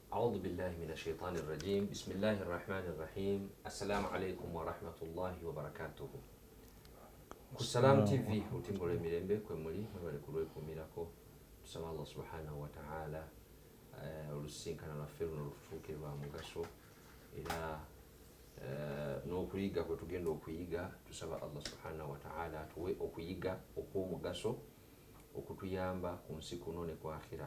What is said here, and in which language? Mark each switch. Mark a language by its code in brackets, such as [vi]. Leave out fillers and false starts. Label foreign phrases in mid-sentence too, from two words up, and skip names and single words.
[ar] أعوذ بالله من الشيطان الرجيم بسم الله الرحمن الرحيم السلام عليكم ورحمة الله وبركاته [lg] Kusalam TV utimbole mirembe kwe muli mwebale kulwekumirako tusaba Allah [ar] سبحانه وتعالى [lg] olusinkana lwaffe luno lututuuke lwa mugaso era n'okuyiga kwe tugenda okuyiga tusaba Allah [ar] سبحانه وتعالى [lg] atuwe okuyiga okw'omugaso okutuyamba ku nsi kuno ne ku akhira.